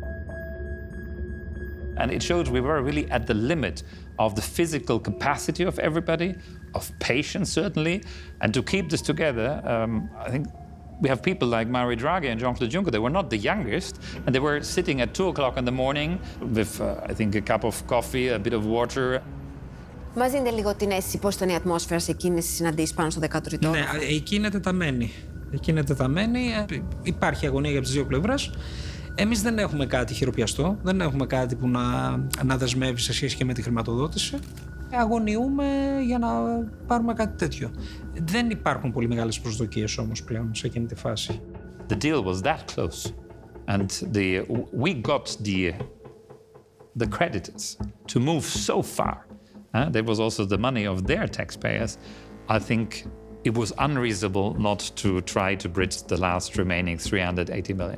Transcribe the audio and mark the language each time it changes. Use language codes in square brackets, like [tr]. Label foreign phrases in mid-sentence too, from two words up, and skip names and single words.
[en] And it showed we were really at the limit of the physical capacity of everybody, of patience, certainly. And to keep this together, I think we have people like Mario Draghi and Jean-Claude Juncker. They were not the youngest, and they were sitting at 2 o'clock in the morning with, I think, a cup of coffee, a bit of water. [el] Μας δίνετε λίγο την αίσθηση πώς ήταν η ατμόσφαιρα σε εκείνες τις συναντήσεις πάνω στο 13ο. Ναι, εκεί είναι τεταμένη. Εκεί είναι τεταμένη. Υπάρχει αγωνία για τις δύο πλευρές. Εμείς δεν έχουμε κάτι χειροπιαστό, δεν έχουμε κάτι που να δεσμεύει σε σχέση και με τη χρηματοδότηση. Αγωνιούμε για να πάρουμε κάτι τέτοιο. Δεν υπάρχουν πολύ μεγάλες προσδοκίες όμως πλέον σε εκείνη τη φάση. [en] The deal was that close, and we got the creditors to move so far. There was also the money of their taxpayers. I think it was unreasonable not to try to bridge the last remaining 380 million.